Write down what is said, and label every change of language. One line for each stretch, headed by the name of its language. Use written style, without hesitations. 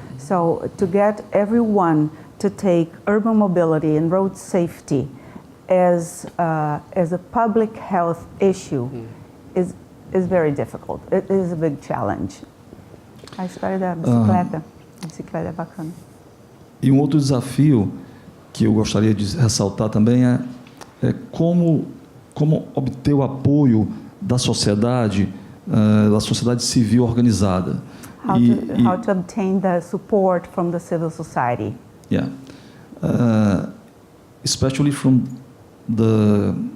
English: So to get everyone to take urban mobility and road safety as a public health issue is very difficult. It is a big challenge.
Portuguese: A história da bicicleta. A bicicleta é bacana. E um outro desafio que eu gostaria de ressaltar também é como obter o apoio da sociedade civil organizada.
English: How to obtain the support from the civil society. Yeah, especially from the